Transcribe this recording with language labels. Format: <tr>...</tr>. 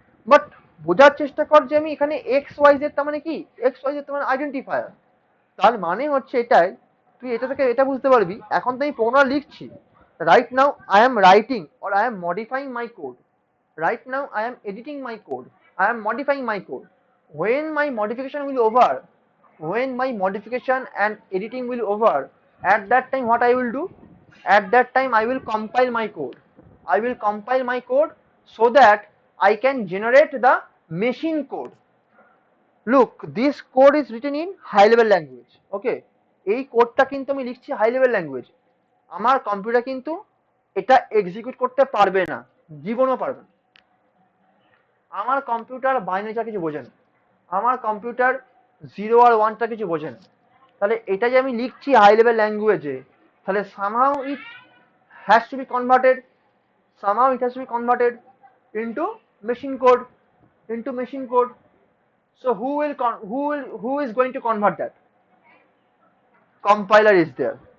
<bn>But বোঝার চেষ্টা কর যে আমি এখানে এক্স ওয়াই জেড, তার মানে কি, এক্স ওয়াই জেড তার মানে আইডেন্টিফায়ার। তার মানে হচ্ছে এটাই, তুই এটা থেকে এটা বুঝতে পারবি এখন তো আমি প্রোগ্রাম লিখছি,</bn> <en>Right now I am writing or I am modifying my code, right now I am editing my code, I am modifying my code. When my modification will over, when my modification and editing will over, at that time what I will do, at that time I will compile my code, I will compile my code so that I can generate the machine code. Look, this code is written in high level language.</en> <bn>Okay, এই কোডটা কিন্তু আমি লিখছি high level language, আমার computer কিন্তু এটা execute করতে পারবে না, জীবনও পারবে না। আমার কম্পিউটার বাইনারি কিছু বোঝে না, আমার কম্পিউটার জিরো আর ওয়ানটা কিছু বোঝে না। তাহলে এটা যে আমি লিখছি হাই লেভেল ল্যাঙ্গুয়েজে, তাহলে</bn> <en>somehow it has to be converted, somehow it has to be converted into machine code, into machine code. So who is going to convert that? Compiler is there.</en>